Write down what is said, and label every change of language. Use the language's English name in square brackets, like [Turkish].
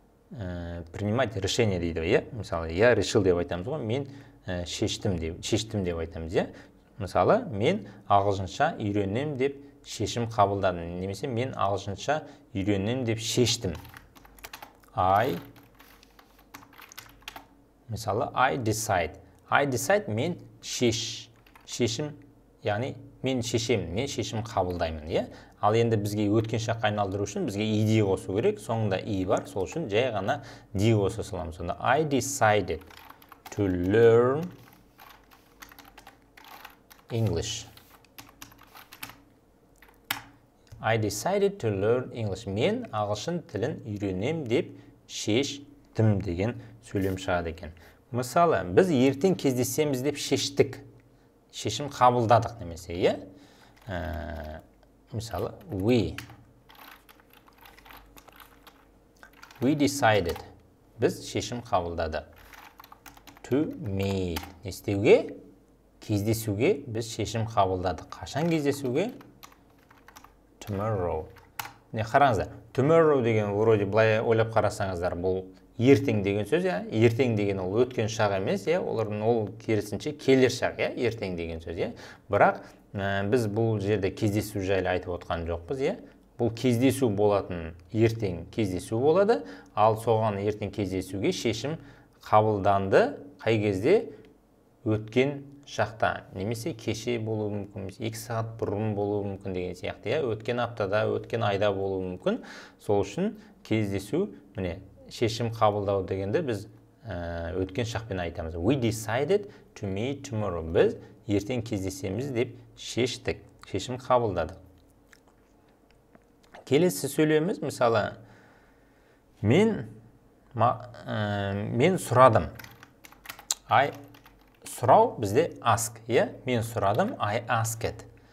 [Russian] Принимать решение [Kazakh] дейді, иә? Мысалы, [Russian] я решил [Kazakh] деп айтамыз ғой, мен шештім деп айтамыз, иә? Мысалы, мен ағылшынша үйренем деп шешім қабылдадым. Немесе мен ағылшынша үйренем деп шештім. Мысалы, [English] I decide. I decide [Kazakh] мен шешім, яғни мен шешемін, мен шешім қабылдаймын, иә? Ал енді бізге өткен шаққа айналдыру үшін бізге ed қосу керек. Соңында i бар, сол үшін жай ғана d қоса саламыз. Сонда [English] I decided to learn English. I decided to learn English. [Kazakh] Мен ағылшын тілін үйренем деп шештім деген сөйлем шығады екен. Мысалы, біз ертең кездесеміз деп шештік. Шешім қабылдадық немесе, иә? Мысалы, [English] we decided. [Kazakh] Біз шешім қабылдады. [English] To meet. [Kazakh] Не істеуге? Кездесуге біз шешім қабылдадық. Қашан кездесуге? Tomorrow. Не қараңыздар. Tomorrow деген вроде былай ойлап қарасаңыздар, бұл ертең деген сөз, иә? Ертең деген ол өткен шақ емес, иә? Олардың ол керісінше келер шақ, иә? Ертең деген сөз, иә? Бірақ біз бұл жерде кездесу жайлы айтып отқан жоқпыз, иә? Бұл кездесу болатын, ертең кездесу болады, ал соған ертең кездесуге шешім қабылданды. Қай кезде? Өткен шақта, немесе кеше болуы мүмкін, 2 сағат бұрын болуы мүмкін деген сияқты, иә? Өткен аптада, өткен айда болуы мүмкін. Сол үшін кездесу, міне, шешім қабылдау дегенде біз өткен шақпен айтамыз. [English] We decided to meet tomorrow. [Kazakh] Біз ертең кездесеміз деп шештік, шешім қабылдадық. Келесі сөйлеміз, мысалы, мен сұрадым. I сұрау бізде ask, иә? Мен сұрадым, [English] I asked.